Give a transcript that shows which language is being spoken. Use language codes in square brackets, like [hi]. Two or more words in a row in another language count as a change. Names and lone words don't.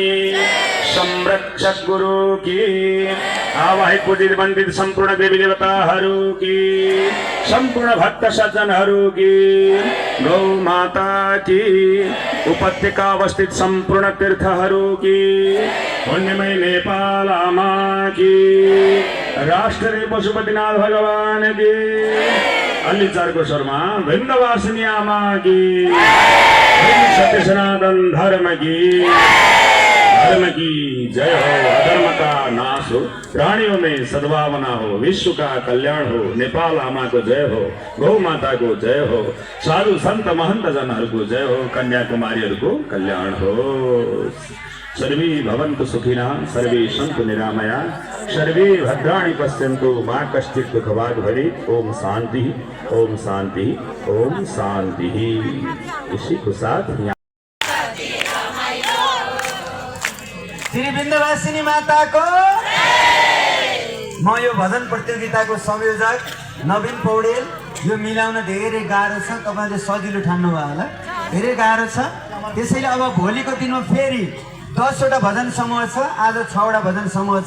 [ne] संरक्षक गुरु की आवाहित पूजित वंदित संपूर्ण देवी देवताहरू की संपूर्ण भक्त सज्जनहरू की गौ माता की उपत्यका अवस्थित संपूर्ण तीर्थहरू की पुण्यमय नेपाल आमा की राष्ट्रीय पशुपतिनाथ भगवान की अलि चारको स्वरमा विन्ध्यवासिनी आमा की सत्य सनातन धर्म की [hi] जय हो अधर्म का नाश हो प्राणियों में सद्भावना हो विश्व का कल्याण हो [ne] नेपाल आमा को जय हो गौ माता को जय हो साधु संत महंत जनहरूको जय हो कन्याकुमारीहरूको कल्याण हो [sa] सर्वे भवन्तु सुखिनः सर्वे सन्तु निरामया सर्वे भद्राणि पश्यन्तु मा कश्चित् दुःखभाग् भवेत् [ne] ओम शांति ओम शांति ओम शांति। [hi] इसी को साथ [ne] श्री विन्ध्यवासिनी माता को म यो भजन प्रतियोगिताको संयोजक नवीन पौडेल। यो मिलाउन धेरै गाह्रो छ, तपाईले सजिलो ठान्नुभयो होला, धेरै गाह्रो छ। त्यसैले अब भोलिको दिनमा फेरि 10 वटा भजन समूह छ, आज 6 वटा भजन समूह छ।